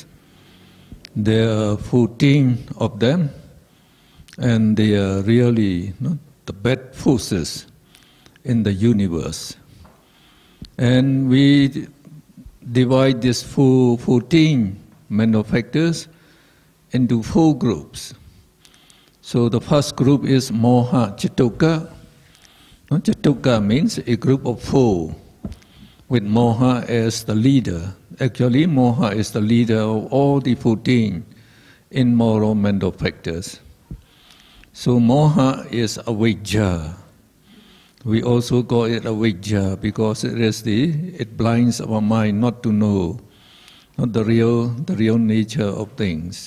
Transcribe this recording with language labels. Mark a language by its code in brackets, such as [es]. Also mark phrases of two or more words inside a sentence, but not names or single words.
[en] There are 14 of them, and they are really the bad forces in the universe. And we divide these 14 mental factors into 4 groups. So the first group is [pi] moha chatuka. [en] Chatuka means a group of 4 with moha as the leader. Actually, moha is the leader of all the 14 immoral mental factors. So moha is avijja. We also call it avijja because it blinds our mind not to know the real nature of things.